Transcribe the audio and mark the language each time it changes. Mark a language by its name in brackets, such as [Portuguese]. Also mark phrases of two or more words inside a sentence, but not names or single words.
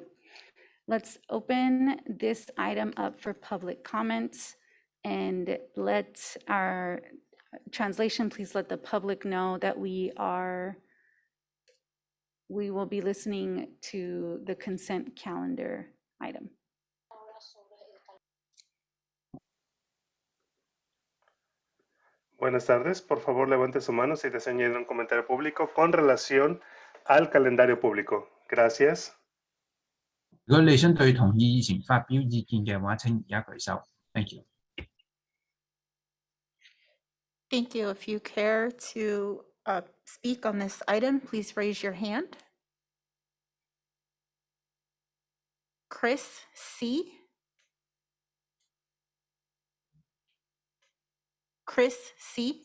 [English] Let's open this item up for public comments, and let our translation please let the public know that we will be listening to the consent calendar item. [Spanish] Buenas tardes, por favor levante su mano si desea añadir un comentario público con relación al calendario público. Gracias. [Cantonese] 如果你想對同意議程發表意見嘅話，請而家舉手。 [English] Thank you. Thank you. If you care to speak on this item, please raise your hand. Chris C. Chris C.